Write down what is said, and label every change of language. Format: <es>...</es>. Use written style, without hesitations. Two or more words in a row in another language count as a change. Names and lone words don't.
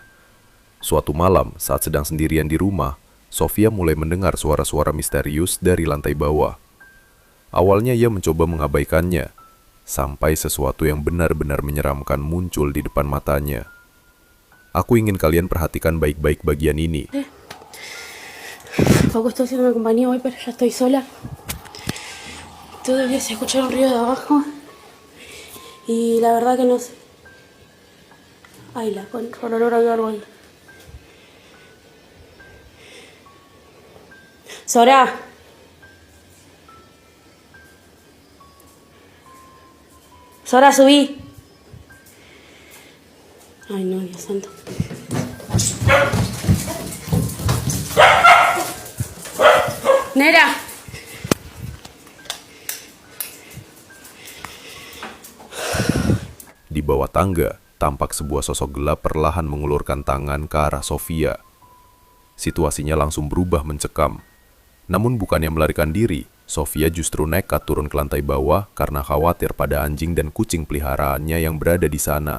<id>Suatu malam, saat sedang sendirian di rumah, Sofia mulai mendengar suara-suara misterius dari lantai bawah. Awalnya ia mencoba mengabaikannya, sampai sesuatu yang benar-benar menyeramkan muncul di depan matanya. Aku ingin kalian perhatikan baik-baik bagian ini.</id> <es>Paco está haciendo compañía hoy, pero ya estoy sola. Todavía se escucha un ruido de abajo. Y la verdad que no sé. Ay, la concha, el olor a algo ahí. Sora. Sora, subí. Ay, no, Dios santo. Nera.</es> <id>Di bawah tangga, tampak sebuah sosok gelap perlahan mengulurkan tangan ke arah Sofia. Situasinya langsung berubah mencekam. Namun bukannya melarikan diri, Sofia justru nekat turun ke lantai bawah karena khawatir pada anjing dan kucing peliharaannya yang berada di sana.</id>